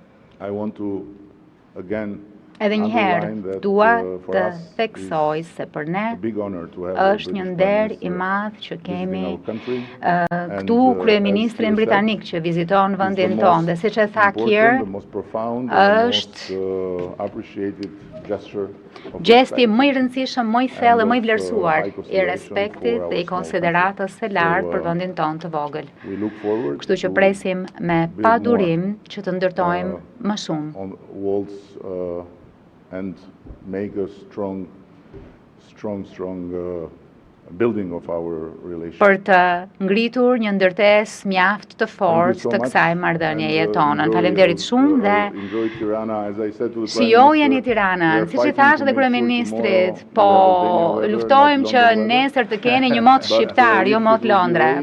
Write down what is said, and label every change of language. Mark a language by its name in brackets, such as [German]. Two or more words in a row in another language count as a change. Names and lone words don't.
[Albanian] Edhe njëherë, dua të theksoj se për ne është një nder i madh që kemi këtu kryeministrin britanik që viziton vendin tonë, dhe siç e tha Keir, është gjesti më i rëndësishëm, më i thellë, më i vlerësuar i respektit dhe i konsideratës së lartë për vendin tonë të vogël. Kështu që presim me padurim që të ndërtojmë më shumë. [English] And make a strong [Albanian] për të ngritur një ndërtesë mjaft të fortë të kësaj marrëdhënieje tonën. Faleminderit shumë dhe shijojeni Tiranën, siç i thash edhe kryeministrit, po luftojmë që nesër të keni një mot shqiptar, jo mot Londra.